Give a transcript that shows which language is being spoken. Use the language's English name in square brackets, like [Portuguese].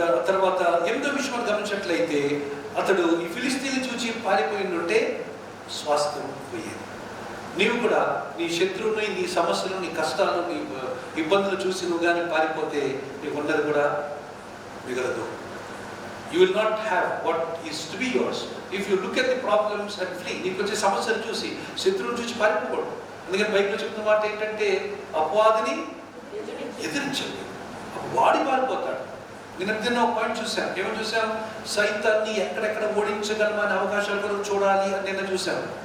[Telugu] తర్వాత 8వ విషయం గమనించినట్లయితే అతడు ఈ ఫిలిస్తీన్లు చూచి పారిపోయిందంటే స్వాస్థ్యం పోయేది. నీవు కూడా నీ శత్రువుని, నీ సమస్యలు, నీ కష్టాలు, నీ ఇబ్బందులు చూసి నువ్వు కానీ పారిపోతే నీకు ఉన్నది కూడా మిగలదు. [English] You will not have what is to be yours if you look at the problems and flee. [Telugu] నీకు వచ్చే సమస్యలు చూసి, శత్రువుని చూసి పారిపోకూడదు. అందుకని బైబిల్లో చెప్తున్న మాట ఏంటంటే అపవాదిని ఎదిరించండి, వాడి పారిపోతాడు. నిన్న ఒక పాయింట్ చూసాం. ఏమని చూసాం? సైతాన్ని ఎక్కడెక్కడ ఓడించగలమా అనే అవకాశాలు కూడా చూడాలి అని నిన్న చూసాం.